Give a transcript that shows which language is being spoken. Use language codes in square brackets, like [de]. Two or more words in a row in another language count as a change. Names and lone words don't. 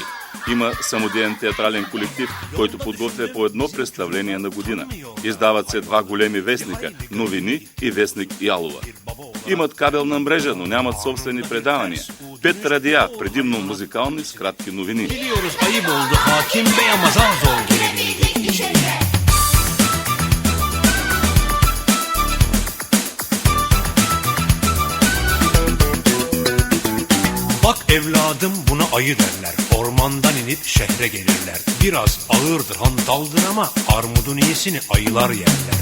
[bg] Има самодеен театрален колектив, който подготвя по едно представление на година. Издават се два големи вестника – Новини и вестник Ялова. Имат кабелна мрежа, но нямат собствени предавания. 5 радиа, предимно музикални с кратки новини. [tr] Bak evladım buna ayı derler. Ormandan inip şehre gelirler. Biraz ağırdır hantaldır ama armudun iyisini ayılar yerler.